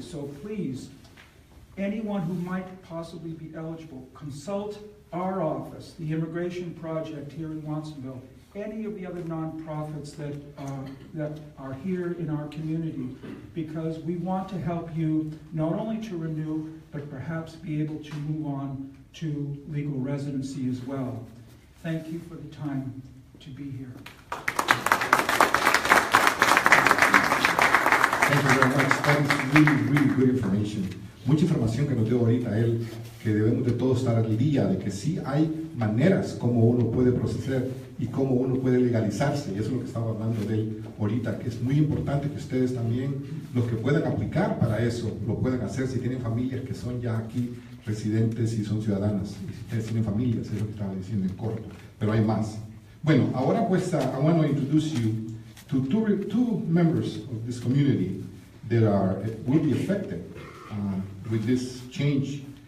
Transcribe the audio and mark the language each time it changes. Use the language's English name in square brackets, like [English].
[English] So please, anyone who might possibly be eligible, consult our office, the Immigration Project here in Watsonville, any of the other nonprofits that are here in our community, because we want to help you not only to renew, but perhaps be able to move on to legal residency as well. Thank you for the time to be here. Thank you very much. That is really, really good information. [Spanish] Mucha información que nos dio ahorita él, que debemos de todos estar al día, de que sí hay maneras como uno puede procesar y cómo uno puede legalizarse. Y eso es lo que estaba hablando de él ahorita, que es muy importante que ustedes también, los que puedan aplicar para eso, lo puedan hacer si tienen familias que son ya aquí residentes y son ciudadanas. Y si ustedes tienen familias, es lo que estaba diciendo en corto, pero hay más. Bueno, ahora pues [English] I want to introduce you to two members of this community that will be affected with this change.